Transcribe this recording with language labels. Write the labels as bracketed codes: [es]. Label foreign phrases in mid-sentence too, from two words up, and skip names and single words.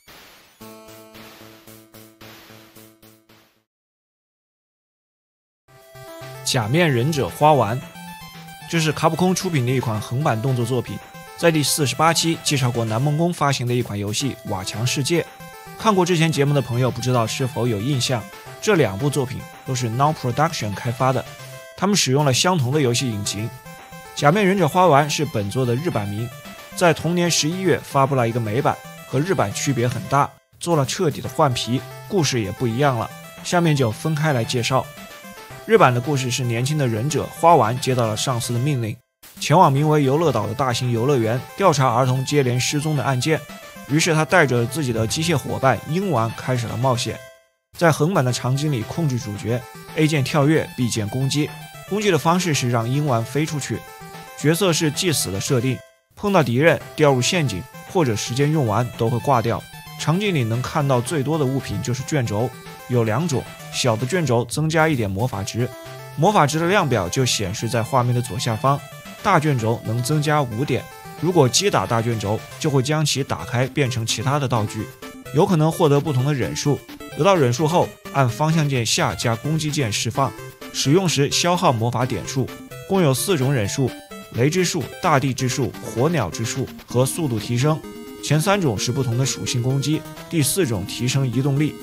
[zh] 假面忍者花丸，這是卡普空出品的一款橫版動作作品，在第48期介紹過南夢宮發行的一款遊戲《瓦強世界》。看過之前節目的朋友不知道是否有印象，這2部作品都是 Now Production 開發的，他們使用了相同的遊戲引擎。假面忍者花丸是本作的日版名，在同年11月發布了一個美版，和日版區別很大，做了徹底的換皮，故事也不一樣了。下面就分開來介紹。日版的故事是年輕的忍者花丸接到了上司的命令，前往名為游樂島的大型遊樂園調查兒童接連失蹤的案件。於是他帶着自己的機械夥伴鷹丸開始了冒險，在橫版的場景裡控制主角 A 鍵跳躍 B 鍵攻擊，攻擊的方式是讓鷹丸飛出去，角色是既死的設定，碰到敌人掉入陷阱或者时间用完都会掛掉。场景裡能看到最多的物品就是卷軸，有2種，小的卷軸增加1點魔法值，魔法值的量表就顯示在畫面的左下方，大卷軸能增加5點，如果擊打大卷軸就会將其打開變成其他的道具，有可能獲得不同的忍术，得到忍术後按方向键下加攻擊键釋放，使用時消耗魔法点数，共有4種忍术，雷之術、大地之術、火鳥之術和速度提升，前3種是不同的屬性攻擊，第4種提升移動力。